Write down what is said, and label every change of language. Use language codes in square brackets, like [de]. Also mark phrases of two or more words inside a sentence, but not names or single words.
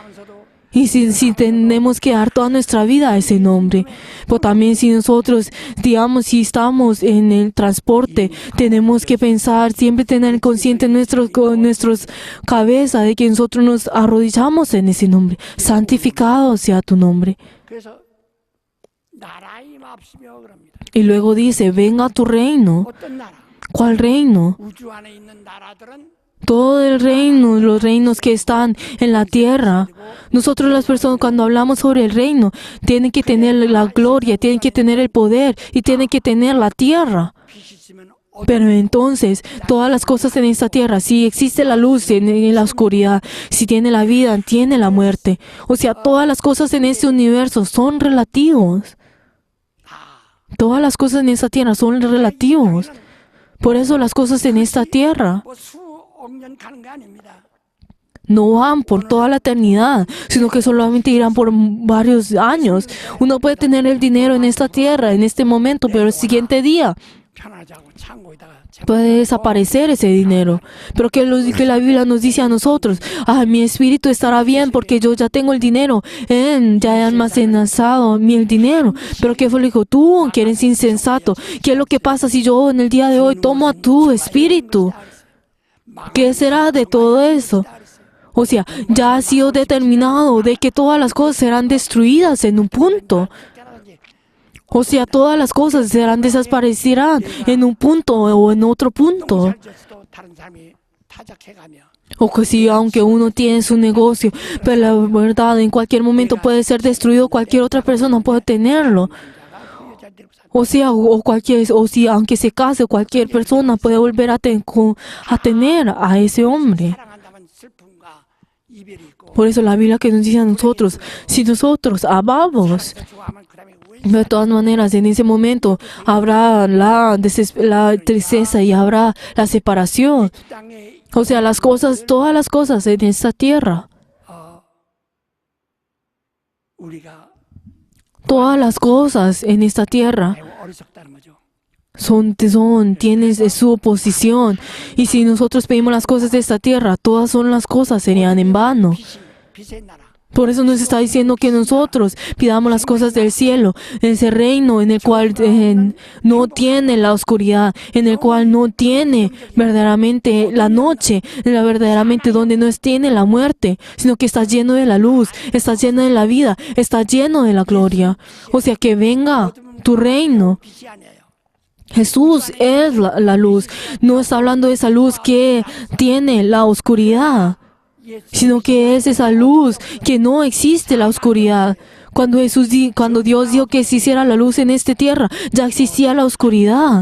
[es] Y si tenemos que dar toda nuestra vida a ese nombre. Pero también si nosotros, digamos, si estamos en el transporte, tenemos que pensar, siempre tener consciente en nuestros cabezas de que nosotros nos arrodillamos en ese nombre. Santificado sea tu nombre. [ko] 그래서 나라 임합시며 그럽니다. [es] Y luego dice, venga tu reino. [ko] 어떤 나라? [es] ¿Cuál reino? [ko] 우주 안에 있는 나라들은 [es] Todo el reino, los reinos que están en la tierra. Nosotros las personas cuando hablamos sobre el reino, tienen que tener la gloria, tienen que tener el poder y tienen que tener la tierra. [ko] 빛이 있으면 [es] Pero entonces, todas las cosas en esta tierra, si existe la luz, tiene la oscuridad, si tiene la vida, tiene la muerte. O sea, todas las cosas en este universo son relativos. Todas las cosas en esta tierra son relativos. Por eso las cosas en esta tierra [ko] 뭐 수억 년 가는 게 아닙니다. [es] no van por toda la eternidad, sino que solamente irán por varios años. Uno puede tener el dinero en esta tierra, en este momento, pero el siguiente día [ko] 편하자고 창고에다가 [es] puede desaparecer ese dinero. Pero que la Biblia nos dice a nosotros, mi espíritu estará bien porque yo ya tengo el dinero, ya he almacenado el dinero. Pero ¿qué fue lo que dijo? Tú, que eres insensato, ¿qué es lo que pasa si yo en el día de hoy tomo a tu espíritu? ¿Qué será de todo eso? O sea, ya ha sido determinado de que todas las cosas serán destruidas en un punto. O sea, todas las cosas desaparecerán en un punto o en otro punto. [ko] 살면서도 다른 사람이 타작해가며 [es] O que si, aunque uno tiene su negocio, pero la verdad, en cualquier momento puede ser destruido, cualquier otra persona puede tenerlo. O sea, aunque se case, cualquier persona puede volver a tener a ese hombre. [ko] 사랑한다면 슬픔과 이별이 있고 [es] Por eso la Biblia que nos dice a nosotros, si nosotros amamos, [ko] 좋아하면 그다음에 왜 [es] de todas maneras, en ese momento habrá la tristeza y habrá la separación. [ko] 땅에 [es] O sea, todas las cosas en esta tierra, [ko] 우리가 [es] todas las cosas en esta tierra [ko] 매우 어리석다는 거죠. [es] tienes su oposición. Y si nosotros pedimos las cosas de esta tierra, todas las cosas serían en vano. [ko] 빛의 나라. [es] Por eso nos está diciendo que nosotros pidamos las cosas del cielo, ese reino en el cual no tiene la oscuridad, en el cual no tiene verdaderamente la noche, verdaderamente donde no tiene la muerte, sino que está lleno de la luz, está lleno de la vida, está lleno de la gloria. O sea, que venga tu reino. [ko] 빛이 아니에요. [es] Jesús es la luz. No está hablando de esa luz que tiene la oscuridad, sino que es esa luz que no existe la oscuridad. Cuando Dios dijo que se hiciera la luz en esta tierra, ya existía la oscuridad.